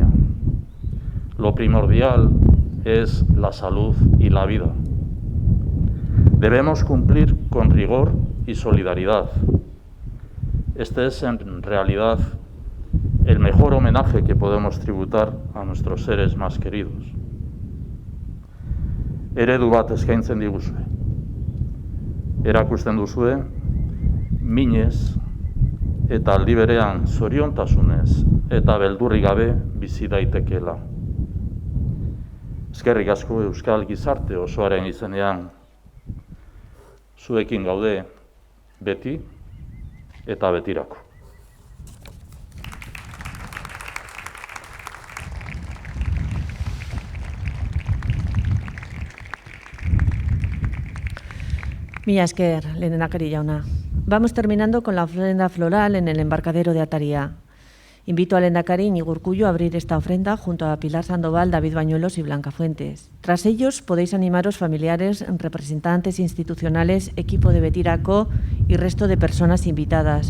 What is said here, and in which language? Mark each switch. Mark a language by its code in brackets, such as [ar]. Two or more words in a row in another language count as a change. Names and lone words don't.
[es] Lo primordial es la salud y la vida. Debemos cumplir con rigor y solidaridad. Este es en realidad el mejor homenaje que podemos tributar a nuestros seres más queridos. [eu] Eredu bat eskaintzen diguzue. Erakusten duzue, minez eta aldi berean zoriontasunez eta beldurrik gabe bizi daitekeela. Eskerrik asko euskal gizarte osoaren izenean. Zuekin gaude beti eta betirako. Mila esker, lehendakari jauna. [es] Vamos terminando con la ofrenda floral en el embarcadero de Ataria. Invito al Lehendakari Íñigo Urkullu a abrir esta ofrenda junto a Pilar Sandoval, David Bañuelos y Blanca Fuentes. Tras ellos podéis animaros familiares, representantes institucionales, equipo de Betirako y resto de personas invitadas.